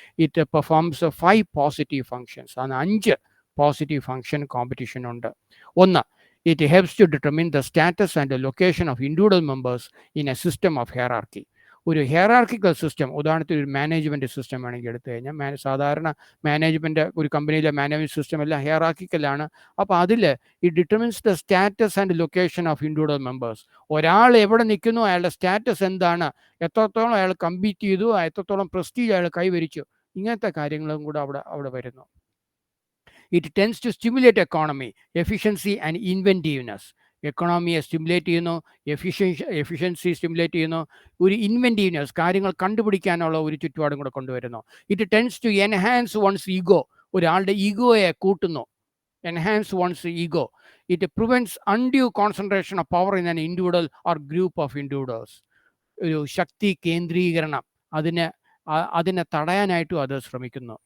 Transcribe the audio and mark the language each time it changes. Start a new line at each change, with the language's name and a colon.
English: It performs 5 positive functions.
Malayalam: അന്ന് 5 positive function competition ഉണ്ട്.
English: ഒന്ന്, it helps to determine the status and the location of individual members in a system of hierarchy.
Malayalam: ഒരു ഹെയറാർക്കിക്കൽ system, ഉദാഹരണത്തിന് ഒരു management system വേണമെങ്കിൽ എടുത്തു കഴിഞ്ഞാൽ, സാധാരണ മാനേജ്മെൻറ്റ് ഒരു കമ്പനിയിലെ മാനേജ്മെൻറ്റ് സിസ്റ്റം എല്ലാം ഹെയറാർക്കിക്കലാണ്. അപ്പോൾ അതിൽ
English: It determines the status and location of individual members.
Malayalam: ഒരാൾ എവിടെ നിൽക്കുന്നു, അയാളുടെ സ്റ്റാറ്റസ് എന്താണ്, എത്രത്തോളം അയാൾ കമ്പീറ്റ് ചെയ്തു, എത്രത്തോളം പ്രസ്റ്റീജ് അയാൾ കൈവരിച്ചു, ഇങ്ങനത്തെ കാര്യങ്ങളും കൂടെ അവിടെ വരുന്നു.
English: It tends to stimulate economy, efficiency and inventiveness.
Malayalam: എക്കണോമിയെ stimulate ചെയ്യുന്നു, എഫിഷ്യൻസി സ്റ്റിമുലേറ്റ് ചെയ്യുന്നു, ഒരു ഇൻവെൻറ്റീവ്നെസ്, കാര്യങ്ങൾ കണ്ടുപിടിക്കാനുള്ള ഒരു ചുറ്റുപാടും കൂടെ കൊണ്ടുവരുന്നു.
English: it tends to enhance one's ego,
Malayalam: ഒരാളുടെ ഈഗോയെ കൂട്ടുന്നു.
English: enhance one's ego. It prevents undue concentration of power in an individual or group of individuals.
Malayalam: ഒരു ശക്തി കേന്ദ്രീകരണം അതിനെ തടയാനായിട്ടും അത് ശ്രമിക്കുന്നു.